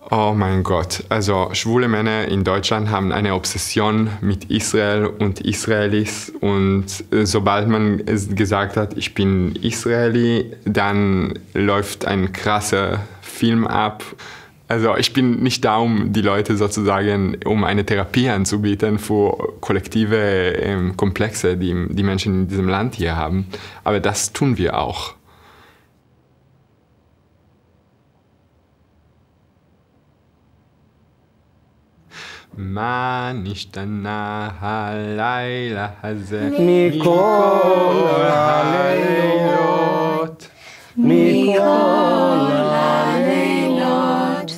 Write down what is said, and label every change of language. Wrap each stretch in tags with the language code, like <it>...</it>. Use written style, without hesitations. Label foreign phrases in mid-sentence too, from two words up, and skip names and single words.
<de>Oh mein Gott, also schwule Männer in Deutschland haben eine Obsession mit Israel und Israelis und sobald man gesagt hat, ich bin Israeli, dann läuft ein krasser Film ab. Also ich bin nicht da, um die Leute sozusagen, um eine Therapie anzubieten für kollektive Komplexe, die Menschen in diesem Land hier haben, aber das tun wir auch.</de> <he>מה נשתנה הלילה הזה מכל הלילות מכל הלילות</he>